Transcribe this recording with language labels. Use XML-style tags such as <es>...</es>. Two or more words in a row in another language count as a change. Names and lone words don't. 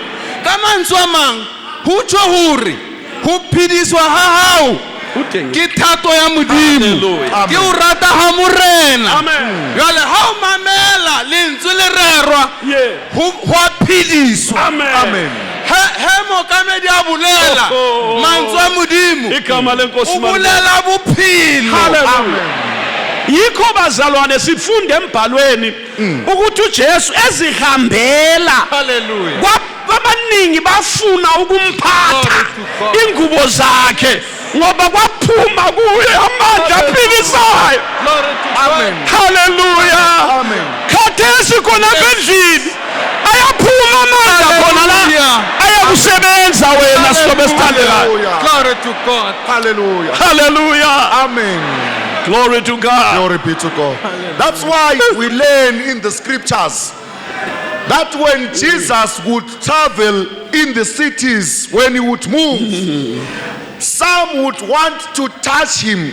<st>ka mantswe a mang ho tsho hore ho phediswa ha hao ke thato ya modimo Hallelujah. ke o rata ha morena. Amen. Jwale ha o mamela lentswe le rerwa Yeah. ho a phediswa. Amen. Amen. he mokamedi a bolela Oh. mantswe a modimo</st> <zu>Igama lenkosi</zu> <st>o manje. bolela bophelo. Hallelujah.</st> <zu>Yikho bazalwane sifunde embhalweni ukuthi uJesu ezihambela Hallelujah. kwabaningi bafuna ukumphatha ingubo zakhe ngoba kwaphuma kuye amandla aphilisayo. Amen. Hallelujah. Amen. Khathesi khona endlini ayaphuma amandla khona la Hallelujah. ayakusebenza wena silobe sithandekayo. Hallelujah.</zu> <en>Glory to God. Hallelujah. Hallelujah. Amen. Glory to God. Glory be to God. That's why we learn in the scriptures that when Jesus would travel in the cities, when he would move, some would want to touch him.</en>